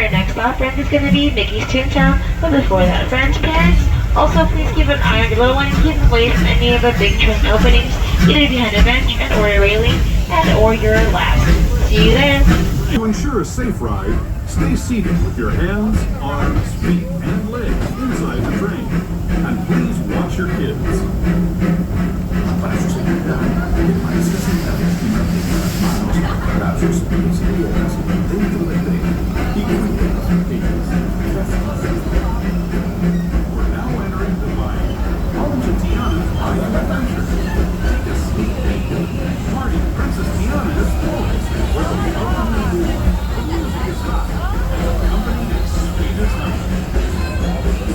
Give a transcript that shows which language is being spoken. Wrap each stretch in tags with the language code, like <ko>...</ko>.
<en>Our next stop, friends, is going to be Mickey's Toontown. But before that, friends, parents, also please keep an eye on your little one and keep them away from any of the big train openings, either behind a bench and or a railing or your lap. See you there. To ensure a safe ride, stay seated with your hands, arms, feet, and legs inside the train. And please watch your kids.</en> <es>Para su seguridad, permanezca sentado y mantenga las manos, brazos, pies y piernas dentro del tren y cuide a los pequeños.</es> <en>We're now entering the line. Welcome to Tiana's Bayou Adventure. Take a sneak peek. Party Princess Tiana is poised where the welcome is warm. The music is hot. And the company is sweet as honey.</en>